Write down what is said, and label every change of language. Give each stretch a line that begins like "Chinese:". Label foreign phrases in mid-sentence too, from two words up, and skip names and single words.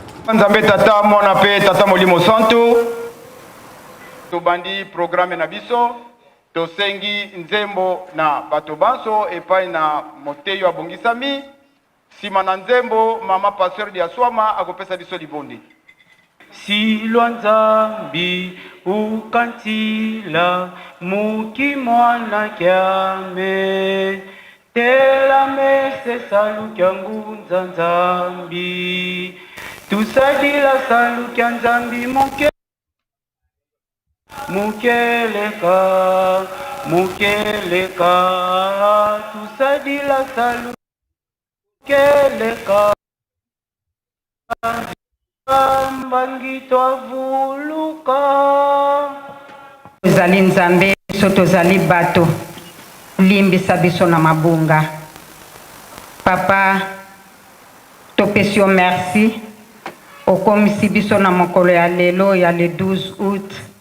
Lingala: Nzambe tata mona pe tata molimo santo tobandi programme na biso tosengi nzembo na bato banso epai na moteyo abongisami sima na nzembo mama pasteur dia swama akopesa biso libondi
Kongo: silwa nzambi ukantila muki mwana kyame tela mese salu kyangu nzambi tusadila salu kya nzambi mukeleka tusadila salu mukeleka mbangi twavuluka
Lingala: tozali nzambe biso tozali bato limbisa biso na mabunga papa topesi yo merci okomisi biso na mokolo ya lelo ya
French: le 12 août